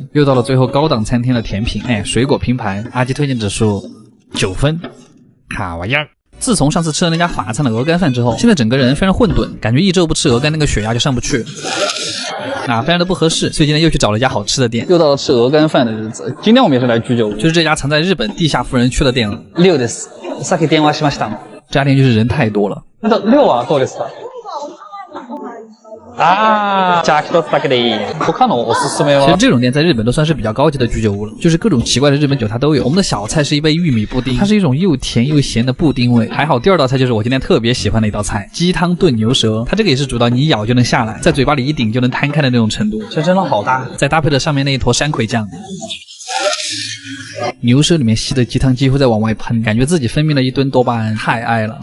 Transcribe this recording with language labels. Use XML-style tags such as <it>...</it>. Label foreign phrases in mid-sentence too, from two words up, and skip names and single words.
<zh>又到了最后高档餐厅的甜品，哎，水果拼盘，阿基推荐指数9分，卡哇呀。自从上次吃了那家法餐的鹅肝饭之后，现在整个人非常混沌，感觉1周不吃鹅肝那个血压就上不去，非常的不合适，所以今天又去找了一家好吃的店。又到了吃鹅肝饭的日子，今天我们也是来居酒屋，就是这家藏在日本地下富人区的店了。</zh> <ja>6 です。さっき電話しました。</ja> <zh>这家店就是人太多了。那</zh> <ja>6 はどうですか？じゃあ1つだけでいい。他のおすすめは。</ja> <zh>其实这种店在日本都算是比较高级的居酒屋了，就是各种奇怪的日本酒它都有。我们的小菜是一杯玉米布丁，它是一种又甜又咸的布丁味。还好第二道菜就是我今天特别喜欢的一道菜，鸡汤炖牛舌。它这个也是煮到你一咬就能下来，在嘴巴里一顶就能摊开的那种程度，这真的好大。再搭配着上面那一坨山葵酱。牛舌里面吸的鸡汤几乎在往外喷，感觉自己分泌了一吨多巴胺，太爱了。</zh>